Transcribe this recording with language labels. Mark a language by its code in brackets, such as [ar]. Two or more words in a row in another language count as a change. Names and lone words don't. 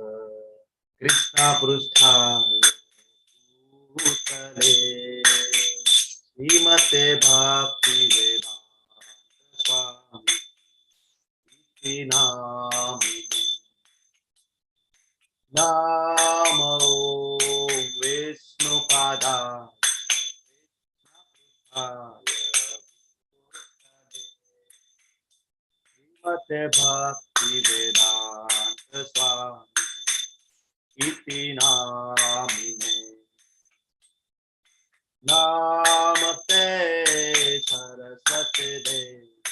[sa] કૃષ્ણપૃષ્ઠાય ભૂતલે શ્રીમતે ભક્તિવેદાંત સ્વામી નામિને નમો વિષ્ણુપાદાય श्रीमते भक्तिवेदांत स्वामी इति नामिने नमस्ते सरस्वती देवी